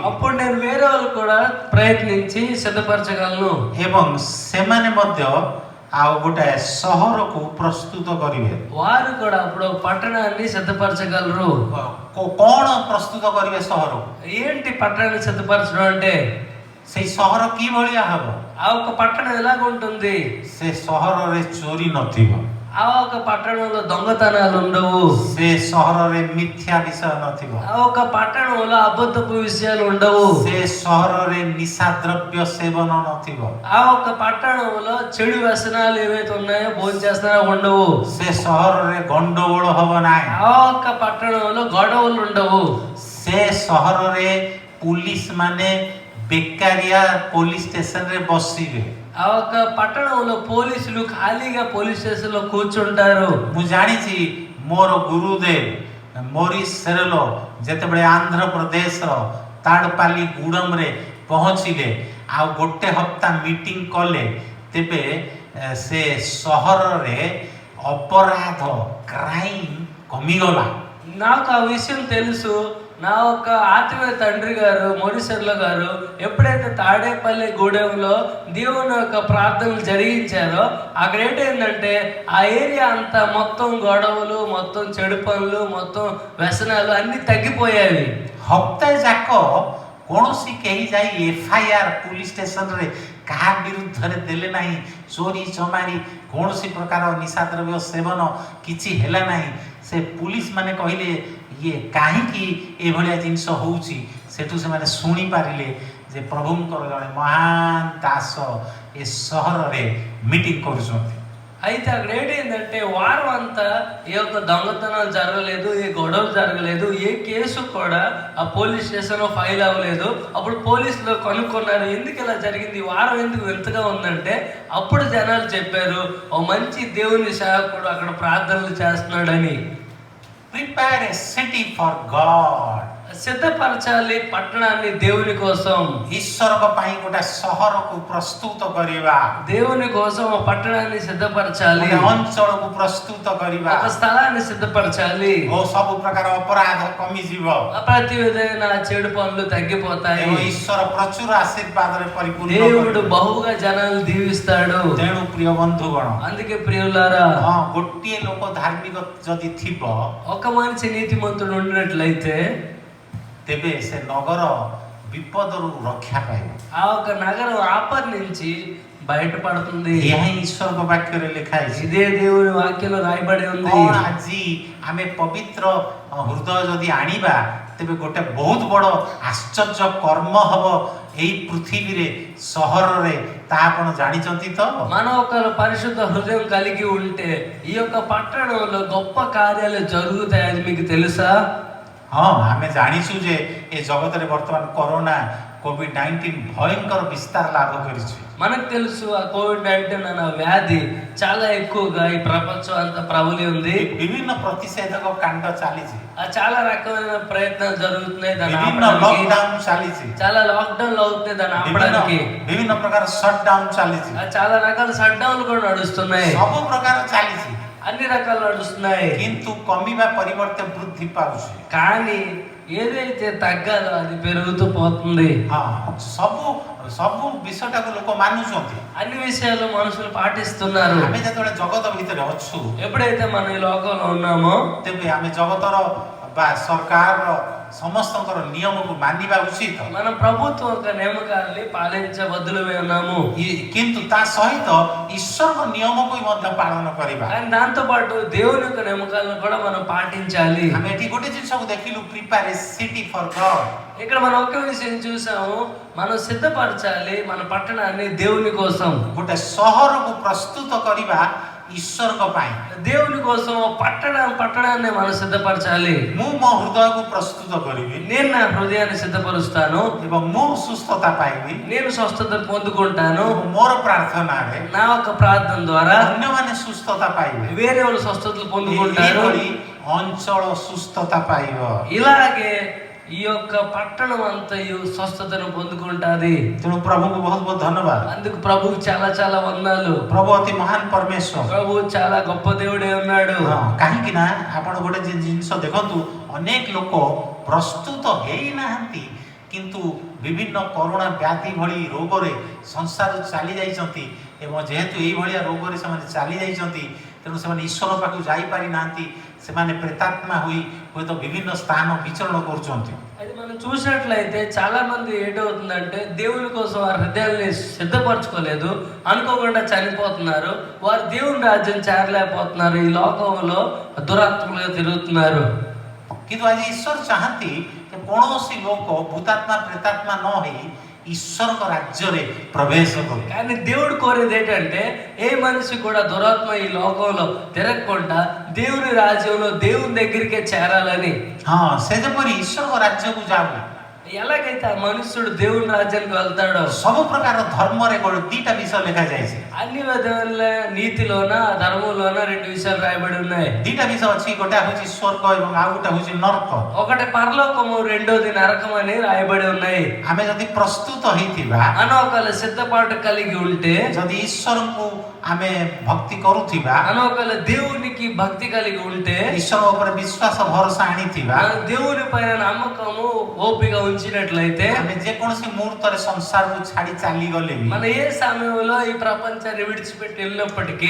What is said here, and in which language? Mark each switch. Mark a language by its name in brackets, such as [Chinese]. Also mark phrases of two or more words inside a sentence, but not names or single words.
[Telugu] అప్పుడు నేను వేరే వాళ్ళు కూడా ప్రయత్నించి సిద్ధపరచగలను. [Odia] ଏବଂ ସେମାନେ ମଧ୍ୟ ଆଉ ଗୋଟେ ସହର କୁ ପ୍ରସ୍ତୁତ କରିବେ. [Telugu] వారు కూడా అప్పుడు పట్టణాన్ని సిద్ధపరచగలరు. [Odia] କିଏ ପ୍ରସ୍ତୁତ କରିବେ ସହର କୁ? [Telugu] ఏంటి పట్టణాన్ని సిద్ధపరచడం అంటే, [Odia] ସେ ସହର କି ଭଳିଆ ହବ? [Telugu] ఆ ఒక పట్టణం ఎలాగ ఉంటుంది? [Odia] ସେ ସହର ରେ ଚୋରି ନଥିବ. [Telugu] ఆ ఒక పట్టణంలో దొంగతనాలు ఉండవు. [Odia] ସେ ସହର ରେ ମିଥ୍ୟା ବିଷୟ ନଥିବ. [Telugu] ఆ ఒక పట్టణంలో అబద్ధపు విషయాలు ఉండవు. [Odia] ସେ ସହର ରେ ନିଶା ଦ୍ରବ୍ୟ ସେବନ ନଥିବ. [Telugu] ఆ ఒక పట్టణంలో చెడు వ్యసనాలు ఏవైతే ఉన్నాయో భోజనం చేస్తారో ఉండవు. [Odia] ସେ ସହର ରେ ଗଣ୍ଡଗୋଳ ହବ ନାହିଁ. [Telugu] ఆ ఒక పట్టణంలో గొడవలు ఉండవు. [Odia] ସେ ସହର ରେ ପୁଲିସ ମାନେ ବେକାରିଆ [English] police station [Odia] ରେ ବସିବେ. [Telugu] ఆ ఒక పట్టణంలో పోలీసులు ఖాళీగా [English] పోలీస్ స్టేషన్ [Telugu] లో కూర్చుంటారు. [Odia] ମୁଁ ଜାଣିଛି ମୋର ଗୁରୁଦେବ ମୋରିସ ସେରଲୋ ଯେତେବେଳେ ଆନ୍ଧ୍ର ପ୍ରଦେଶ ର ତାଡ଼ପାଲି ଗୁଡମ ରେ ପହଞ୍ଚିଲେ ଆ ଗୋଟେ ହପ୍ତା ମିଟିଂ କଲେ ତେବେ ସେ ସହରରେ ଅପରାଧ କ୍ରାଇମ୍ କମିଗଲା। [Telugu] నాకు ఆ విషయం తెలుసు. నా ఒక ఆత్మీయ తండ్రి గారు మోరిసర్ల గారు ఎప్పుడైతే తాడేపల్లి గూడెంలో దేవుని యొక్క ప్రార్థనలు జరిగించారో అక్కడ ఏంటంటే ఆ ఏరియా అంతా మొత్తం గొడవలు, మొత్తం చెడు పనులు, మొత్తం వ్యసనాలు అన్నీ తగ్గిపోయాయి. [Odia] ହପ୍ତାହେ ଯାକ କୌଣସି କେହି ଯାଇ [English] FIR police [Odia] ଷ୍ଟେସନରେ କାହା ବିରୁଦ୍ଧରେ ଦେଲେ ନାହିଁ। ଚୋରି ଚମାରି କୌଣସି ପ୍ରକାର ନିଶାଦ୍ରବ୍ୟ ସେବନ କିଛି ହେଲା ନାହିଁ। ସେ ପୁଲିସ୍ ମାନେ କହିଲେ ଇଏ କାହିଁକି ଏଭଳିଆ ଜିନିଷ ହେଉଛି। ସେଠୁ ସେମାନେ ଶୁଣିପାରିଲେ ଯେ ପ୍ରଭୁଙ୍କର ଜଣେ ମହାନ ଦାସ ଏ ସହରରେ ମିଟିଂ କରୁଛନ୍ତି। [Telugu] అయితే అక్కడ ఏంటంటే వారం అంతా ఏ యొక్క దొంగతనాలు జరగలేదు, ఏ గొడవలు జరగలేదు, ఏ కేసు కూడా ఆ [English] police stationలో [Telugu] ఫైల్ అవ్వలేదు. అప్పుడు పోలీసులు కనుక్కున్నారు ఎందుకు ఇలా జరిగింది, వారం ఎందుకు వింతగా ఉందంటే అప్పుడు జనాలు చెప్పారు ఓ మంచి దేవుని సేవకుడు అక్కడ ప్రార్థనలు చేస్తున్నాడని. [English] Prepare a city for God. [Telugu] సిద్ధపరచాలి పట్టణాన్ని దేవుని కోసం. [Odia] ଈଶ୍ୱରଙ୍କ ପାଇଁ ଗୋଟେ ସହରକୁ ପ୍ରସ୍ତୁତ କରିବା, [Telugu] దేవుని కోసం ఒక పట్టణాన్ని సిద్ధపరచాలి, [Odia] ଗୋଟେ ଅଞ୍ଚଳକୁ ପ୍ରସ୍ତୁତ କରିବା [Telugu] ఒక స్థలాన్ని సిద్ధపరచాలి. [Odia] ଓ ସବୁ ପ୍ରକାର ଅପରାଧ କମିଯିବ [Telugu] ప్రతి విధమైన చెడు పనులు తగ్గిపోతాయి. [Odia] ଏବଂ ଈଶ୍ୱର ପ୍ରଚୁର ଆଶୀର୍ବାଦରେ ପରିପୂର୍ଣ୍ଣ [Telugu] దేవుడు [Odia] କରିବେ। [Telugu] బహుగా జనాలు దీవిస్తాడు. [Odia] ତେଣୁ ପ୍ରିୟ ବନ୍ଧୁଗଣ, [Telugu] అందుకే ప్రియులారా, [Odia] ହଁ ଗୋଟିଏ ଲୋକ ଧାର୍ମିକ ଯଦି ଥିବ [Telugu] ఒక మనిషి నీతిమంతుడు ఉండినట్లయితే [Odia] ତେବେ ସେ ନଗର ବିପଦରୁ ରକ୍ଷା ପାଇବ। [Telugu] ఆ ఒక నగరం ఆపద నుంచి బయటపడుతుంది. [Odia] ଏହା ହିଁ ଈଶ୍ୱରଙ୍କ ବାକ୍ୟରେ ଲେଖା ହେଇଛି। [Telugu] ఇదే దేవుని వాక్యంలో రాయబడి ఉంది. [Odia] କ'ଣ ଆଜି ଆମେ ପବିତ୍ର ହୃଦୟ ଯଦି ଆଣିବା ତେବେ ଗୋଟେ ବହୁତ ବଡ଼ ଆଶ୍ଚର୍ଯ୍ୟ କର୍ମ ହବ ଏଇ ପୃଥିବୀରେ ସହରରେ, ତାହା ଆପଣ ଜାଣିଛନ୍ତି ତ? [Telugu] మనం ఒక పరిశుద్ధ హృదయం కలిగి ఉంటే ఈ యొక్క పట్టణంలో గొప్ప కార్యాలు జరుగుతాయని మీకు తెలుసా? [Odia] ହଁ ଆମେ ଜାଣିଛୁ ଯେ ଏ ଜଗତରେ ବର୍ତ୍ତମାନ କରୋନା କୋଭିଡ୍-19 ଭୟଙ୍କର ବିସ୍ତାର ଲାଭ କରିଛି। [Telugu] మనకు తెలుసు ఆ కోవిడ్-19 అన్న వ్యాధి చాలా ఎక్కువగా ఈ ప్రపంచం అంతా ప్రబలి ఉంది. [Odia] ବିଭିନ୍ନ ପ୍ରତିଷେଧକ କାଣ୍ଡ ଚାଲିଛି, [Telugu] ఆ చాలా రకమైన ప్రయత్నాలు జరుగుతున్నాయి దాన్ని [Odia] ବିଭିନ୍ନ [Telugu] ఆపడానికి. [Odia] ଲକଡାଉନ ଚାଲିଛି, [Telugu] చాలా లాక్డౌన్లు అవుతున్నాయి దాన్ని ఆపడానికి. [Odia] ବିଭିନ୍ନ ପ୍ରକାର ସଟଡାଉନ ଚାଲିଛି, [Telugu] ఆ చాలా రకాల షట్ డౌన్లు కూడా నడుస్తున్నాయి. [Odia] ସବୁ ପ୍ରକାର ଚାଲିଛି, [Telugu] అన్ని రకాలు నడుస్తున్నాయి. [Odia] କିନ୍ତୁ କମିବା ପରିବର୍ତ୍ତେ ବୃଦ୍ଧି ପାଉଛି। [Telugu] కానీ ఏదైతే తగ్గాలో అది పెరుగుతూ పోతుంది. [Odia] ହଁ ସବୁ ବିଷୟଟାକୁ ଲୋକ ମାନୁଛନ୍ତି। [Telugu] అన్ని విషయాలు మనుషులు పాటిస్తున్నారు. [Odia] ଆମେ ଯେତେବେଳେ ଜଗତ ଭିତରେ ଅଛୁ [Telugu] ఎప్పుడైతే మనం ఈ లోకంలో ఉన్నామో [Odia] ତେବେ ଆମେ ଜଗତର ବା ସରକାରର ସମସ୍ତଙ୍କର ନିୟମକୁ ମାନିବା ଉଚିତ। [Telugu] మనం ప్రభుత్వ యొక్క నియమకాలని పాలించబద్దులమై ఉన్నాము. [Odia] କିନ୍ତୁ ତା ସହିତ ଈଶ୍ୱରଙ୍କ ନିୟମକୁ ମଧ୍ୟ ପାଳନ କରିବା। [Telugu] కానీ దాంతో పాటు దేవుని యొక్క నియమకాలను కూడా మనం పాటించాలి. [Odia] ଆମେ ଏଠି ଗୋଟେ ଜିନିଷକୁ ଦେଖିଲୁ, [English] prepare a city for God. [Telugu] ఇక్కడ మనం ఒకే విషయం చూసాము, మనం సిద్ధపరచాలి మన పట్టణాన్ని దేవుని కోసం. [Odia] ଗୋଟେ ସହରକୁ ପ୍ରସ୍ତୁତ କରିବା ଈଶ୍ୱରଙ୍କ ପାଇଁ। [Telugu] దేవుని కోసం పట్టణాన్ని మనం సిద్ధపరచాలి. [Odia] ମୁଁ ମୋ ହୃଦୟକୁ ପ୍ରସ୍ତୁତ କରିବି [Telugu] నేను నా హృదయాన్ని సిద్ధపరుస్తాను, [Odia] ଏବଂ ମୁଁ ସୁସ୍ଥତା ପାଇବି। [Telugu] నేను స్వస్థత పొందుకుంటాను. [Odia] ମୋର ପ୍ରାର୍ଥନାରେ [Telugu] నా యొక్క ప్రార్థన ద్వారా [Odia] ଅନ୍ୟମାନେ ସୁସ୍ଥତା ପାଇବେ, [Telugu] వేరే వాళ్ళు స్వస్థతలు పొందుకుంటారు. [Odia] ଏହିଭଳି ଅଞ୍ଚଳ ସୁସ୍ଥତା ପାଇବ। [Telugu] ఇలాగే ఈ యొక్క పట్టణం అంతయు స్వస్థతను పొందుకుంటాది. [Odia] ତେଣୁ ପ୍ରଭୁଙ୍କୁ ବହୁତ ବହୁତ ଧନ୍ୟବାଦ। [Telugu] అందుకు ప్రభువు చాలా చాలా వందనాలు. [Odia] ପ୍ରଭୁ ଅତି ମହାନ ପରମେଶ୍ୱର। [Telugu] ప్రభు చాలా గొప్ప దేవుడే ఉన్నాడు. [Odia] କାହିଁକି ନା ଆପଣ ଗୋଟେ ଜିନିଷ ଦେଖନ୍ତୁ, ଅନେକ ଲୋକ ପ୍ରସ୍ତୁତ ହେଇନାହାନ୍ତି କିନ୍ତୁ ବିଭିନ୍ନ କରୋନା ବ୍ୟାଧି ଭଳି ରୋଗରେ ସଂସାରରୁ ଚାଲି ଯାଇଛନ୍ତି ଏବଂ ଯେହେତୁ ଏଇଭଳିଆ ରୋଗରେ ସେମାନେ ଚାଲି ଯାଇଛନ୍ତି ତେଣୁ ସେମାନେ ଈଶ୍ୱର ପାଖକୁ ଯାଇପାରିନାହାନ୍ତି। ସେମାନେ ପ୍ରେତାତ୍ମା ହୋଇ ହୁଏତ ବିଭିନ୍ନ ସ୍ଥାନ ବିଚରଣ କରୁଛନ୍ତି। [Telugu] అది మనం చూసినట్లయితే చాలా మంది ఏంటవుతుందంటే దేవుని కోసం వారి హృదయాల్ని సిద్ధపరచుకోలేదు, అనుకోకుండా చనిపోతున్నారు. వారు దేవుని రాజ్యం చేరలేకపోతున్నారు, ఈ లోకంలో దురాత్మలుగా తిరుగుతున్నారు. [Odia] କିନ୍ତୁ ଆଜି ଈଶ୍ୱର ଚାହାନ୍ତି ଯେ କୌଣସି ଲୋକ ଭୂତାତ୍ମା ପ୍ରେତାତ୍ମା ନ ହେଇ ଈଶ୍ୱରଙ୍କ ରାଜ୍ୟରେ ପ୍ରବେଶ କରୁ। [Telugu] కానీ దేవుడు కోరేది ఏంటంటే ఏ మనిషి కూడా దురాత్మ ఈ లోకంలో తిరగకుండా దేవుని రాజ్యంలో దేవుని దగ్గరికే చేరాలని। [Odia] ହଁ ସେ ଯେପରି ଈଶ୍ୱରଙ୍କ ରାଜ୍ୟକୁ ଯାଉ, [Telugu] ఎలాగైతే ఆ మనుష్యుడు దేవుని రాజ్యానికి వెళ్తాడో [Odia] ସବୁ ପ୍ରକାର ଧର୍ମରେ ଦିଟା ବିଷୟ ଲେଖାଯାଇଛି। [Telugu] అన్ని విధాల నీతిలోన ధర్మంలోన రెండు విషయాలు రాయబడి ఉన్నాయి। [Odia] ଦିଟା ବିଷୟ ଅଛି, ଗୋଟେ ହଉଛି ସ୍ୱର୍ଗ ଏବଂ ଆଉ ଗୋଟେ ହଉଛି ନରକ। [Telugu] ఒకటి పరలోకము, రెండోది నరకం అని రాయబడి ఉన్నాయి। [Odia] ଆମେ ଯଦି ପ୍ରସ୍ତୁତ ହେଇଥିବା, [Telugu] అనొకల సిద్ధపాటు కలిగి ఉంటే, [Odia] ଯଦି ଈଶ୍ୱରଙ୍କୁ ଆମେ ଭକ୍ତି କରୁଥିବା, [Telugu] అనొకల దేవునికి భక్తి కలిగి ఉంటే, [Odia] ଈଶ୍ୱର ଉପରେ ବିଶ୍ୱାସ ଭରସା ଆଣିଥିବା, [Telugu] దేవుని పైన నమ్మకము ఓపిక ఉంచినట్లయితే [Odia] ଆମେ ଯେକୌଣସି ମୁହୂର୍ତ୍ତରେ ସଂସାରକୁ ଛାଡି ଚାଲିଗଲେ ବି [Telugu] మన ఏ సమయంలో ఈ ప్రపంచాన్ని విడిచిపెట్టి వెళ్ళినప్పటికీ